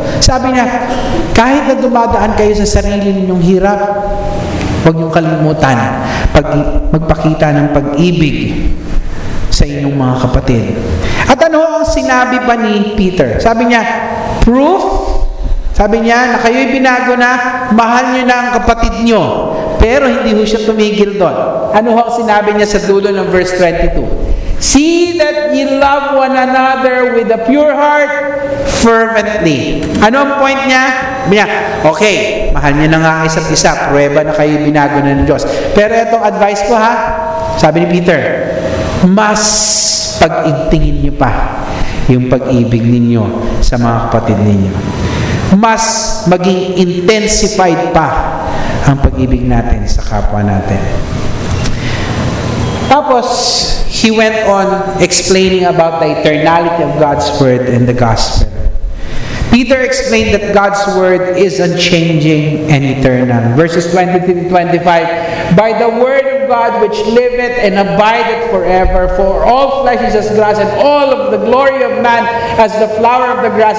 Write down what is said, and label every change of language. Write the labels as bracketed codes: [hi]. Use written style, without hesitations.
[tl] Sabi niya, kahit na dumadaan kayo sa sarili ninyong hirap, huwag niyong kalimutan magpakita ng pag-ibig sa inyong mga kapatid. At ano ang sinabi pa ni Peter? Sabi niya, proof, sabi niya na kayo'y binago na, mahal niyo na ang kapatid niyo. Pero hindi ho siya tumigil doon. Ano ang sinabi niya sa dulo ng verse 22? [en] See that ye love one another with a pure heart fervently. [tl] Ano ang point niya? Okay, mahal niyo na nga isa't isa. Pruweba na kayo binago na ng Diyos. Pero itong advice ko ha, sabi ni Peter, mas pag-igtingin niyo pa yung pag-ibig ninyo sa mga kapatid ninyo. Mas maging intensified pa ang pag-ibig natin sa kapwa natin. [en] Tapos, he went on explaining about the eternality of God's Word and the Gospel. Peter explained that God's Word is unchanging and eternal. Verses 23 to 25, by the Word of God which liveth and abideth forever, for all flesh is as grass, and all of the glory of man as the flower of the grass.